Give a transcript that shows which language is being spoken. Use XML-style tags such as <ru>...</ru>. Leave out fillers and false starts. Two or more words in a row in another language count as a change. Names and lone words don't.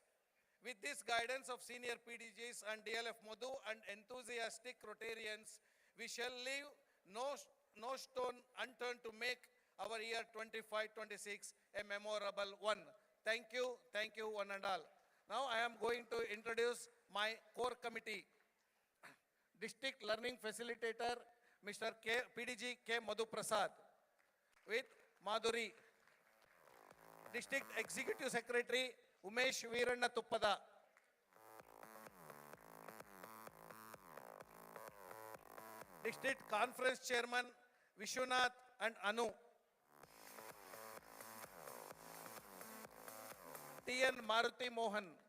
<en>With this guidance of senior PDGs and DLF Madhu and enthusiastic Rotarians, we shall leave no stone unturned to make our year 25-26 a memorable one. Thank you, one and all. Now I am going to introduce my core committee. District Learning Facilitator, Mr. PDG K. Madhu Prasad, with Madhuri. District Executive Secretary, Umesh Veeranna Tuppada. District Conference Chairman, Vishwanath and Anu. T.N. Maruti Mohan.</en>